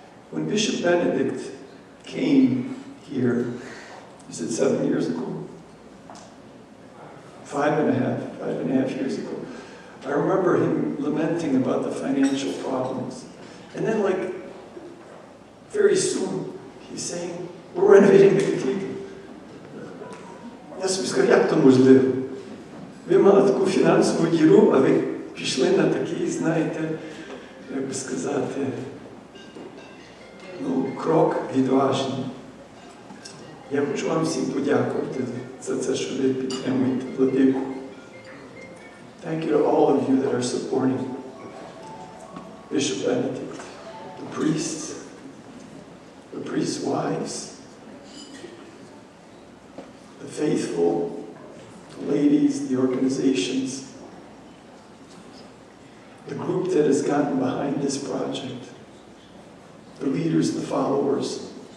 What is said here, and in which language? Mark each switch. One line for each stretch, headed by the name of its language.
English: When Bishop Benedict came here, is it 7 years ago? 5.5 years ago. I remember him lamenting about the financial problems. And then, like, very soon, he's saying, we're renovating the cathedral.
Ukrainian: Я собі сказав, як то можливо? Ви мали таку фінансову діру, а ви пішли на такий, знаєте, як би сказати, крок відважний. Я хочу вам всім подякувати за це, що ви підтримуєте владику.
English: Thank you to all of you that are supporting Bishop Benedict, the priests' wives, the faithful, the ladies, the organizations, the group that has gotten behind this project, the leaders, the followers.